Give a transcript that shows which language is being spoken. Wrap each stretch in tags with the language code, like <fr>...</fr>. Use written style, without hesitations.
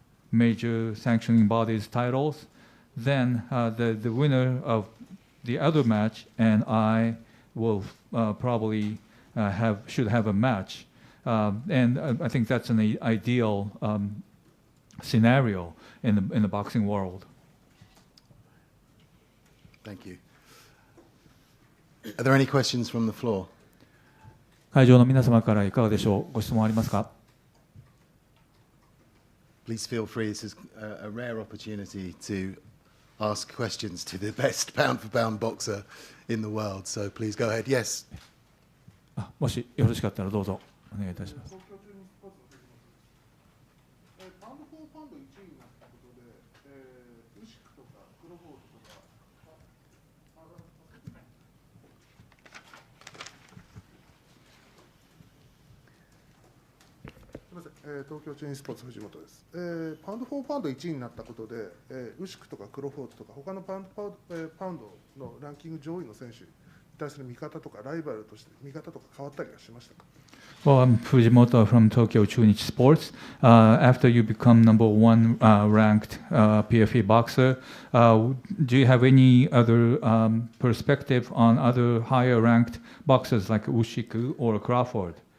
<en>major sanctioning bodies titles, then the winner of the other match and I will probably should have a match, and I think that's an ideal scenario in the boxing world. Thank you. Are there any questions from the floor?</en> <ja>会場の皆様からいかがでしょう。ご質問ありますか。</ja> <en>Please feel free. This is a rare opportunity to ask questions to the best pound-for-pound boxer in the world. So please go ahead. Yes.</en> <ja>もしよろしかったらどうぞお願いいたします。東京チェーンスポーツ藤本です。パウンド・フォー・パウンド1位になったことで、ウシクとかクロフォードとか他のパウンドのランキング上位の選手に対する見方とかライバルとして見方とか変わったりはしましたか。</ja> <en>Well, I'm Fujimoto from Tokyo Chunichi Sports. After you become number 1 ranked PFA boxer, do you have any other perspective on other higher ranked boxers like Ushiku or Crawford?</en>